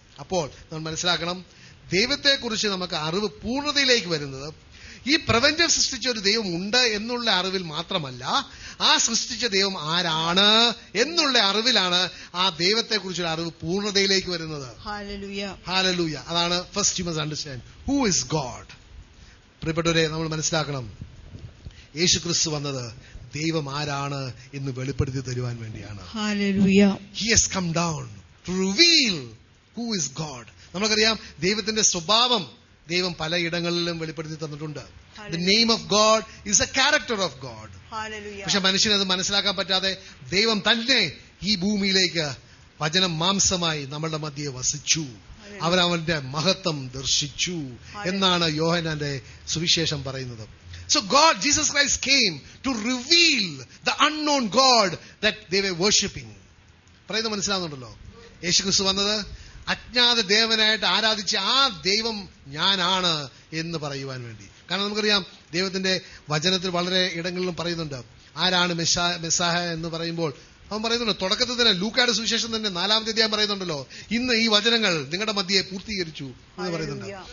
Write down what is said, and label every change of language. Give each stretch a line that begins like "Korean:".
Malayalam: അപ്പോൾ നമ്മൾ മനസ്സിലാക്കണം, ദൈവത്തെക്കുറിച്ച് നമുക്ക് അറിവ് പൂർണ്ണതയിലേക്ക് വരുന്നത് ഈ പ്രപഞ്ചം സൃഷ്ടിച്ച ഒരു ദൈവം ഉണ്ട് എന്നുള്ള അറിവിൽ മാത്രമല്ല, ആ സൃഷ്ടിച്ച ദൈവം ആരാണ് എന്നുള്ള അറിവിലാണ് ആ ദൈവത്തെക്കുറിച്ചുള്ള അറിവ് പൂർണ്ണതയിലേക്ക് വരുന്നത്. ഹല്ലേലൂയ. അതാണ്
English: First you must understand who is God.
Malayalam: പ്രിയപ്പെട്ടവരെ, നമ്മൾ മനസ്സിലാക്കണം, യേശു ക്രിസ്തു വന്നത് ദൈവം ആരാണ് എന്ന് വെളിപ്പെടുത്തി തരുവാൻ വേണ്ടിയാണ്.
English: He has come down to reveal who is God.
Malayalam: നമുക്കറിയാം, ദൈവത്തിന്റെ സ്വഭാവം ദൈവം പലയിടങ്ങളിലും വെളിപ്പെടുത്തി തന്നിട്ടുണ്ട്.
English: The name of God is a character of God.
Malayalam: പക്ഷെ മനുഷ്യനത് മനസ്സിലാക്കാൻ പറ്റാതെ ദൈവം തന്നെ ഈ ഭൂമിയിലേക്ക് വചനം മാംസമായി നമ്മളുടെ മധ്യേ വസിച്ചു, അവരവന്റെ മഹത്വം ദർശിച്ചു എന്നാണ് യോഹന്നാന്റെ സുവിശേഷം പറയുന്നത്.
English: So God, Jesus Christ came to reveal the unknown God that they were worshipping.
Malayalam: പറയുന്നത് മനസ്സിലാവുന്നുണ്ടല്ലോ? യേശു ക്രിസ്തു വന്നത് അജ്ഞാത ദേവനായിട്ട് ആരാധിച്ച ആ ദൈവം ഞാനാണ് എന്ന് പറയുവാൻ വേണ്ടി. കാരണം നമുക്കറിയാം, ദൈവത്തിന്റെ വചനത്തിൽ വളരെ ഇടങ്ങളിലും പറയുന്നുണ്ട് ആരാണ് മെസ്സായ എന്ന് പറയുമ്പോൾ അവൻ പറയുന്നുണ്ട്, തുടക്കത്തിൽ തന്നെ ലൂക്കായുടെ സുവിശേഷം തന്നെ 4-ാമത്തെ അധ്യായം പറയുന്നുണ്ടല്ലോ, ഇന്ന് ഈ വചനങ്ങൾ നിങ്ങളുടെ മധ്യയെ പൂർത്തീകരിച്ചു എന്ന് പറയുന്നുണ്ട്.